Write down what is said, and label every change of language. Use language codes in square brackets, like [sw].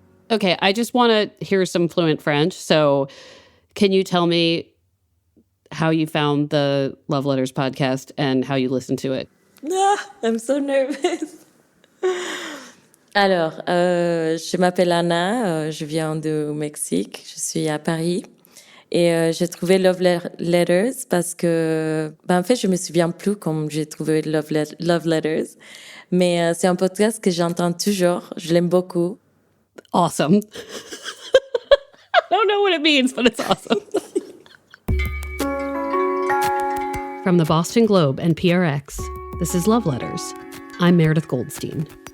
[en] Okay, I just want to hear some fluent French. So can you tell me how you found the Love Letters podcast and how you listened to it? I'm so nervous. [fr] Alors, je m'appelle Anna, je viens du Mexique, je suis à Paris. Et j'ai trouvé Love Letters parce que, en fait, je me souviens plus comme j'ai trouvé Love Letters. Mais c'est un podcast que j'entends toujours, je l'aime beaucoup. [en] Awesome. I don't know what it means, but it's awesome. From the Boston Globe and PRX, this is Love Letters. I'm Meredith Goldstein.